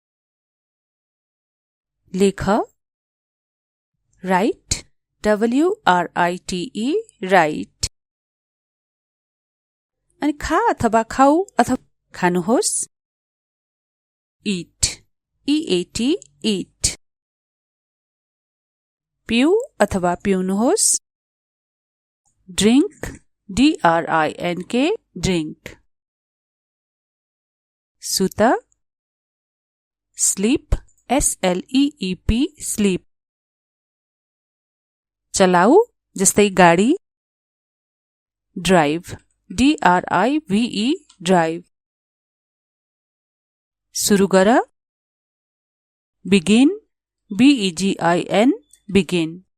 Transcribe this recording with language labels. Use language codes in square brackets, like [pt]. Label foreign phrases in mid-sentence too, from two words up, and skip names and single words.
[en] लेख write WRITE write. [ne] अनि खा अथवा खाऊ अथवा खानुहोस् [en] eat EAT eat. [ne] पिऊ अथवा पिउनुहोस् [en] drink DRINK drink. सुत sleep SLEEP sleep. [ne] चलाऊ जस्तै गाडी [en] drive DRIVE drive. [ne] सुरु गर [en] begin BEGIN begin.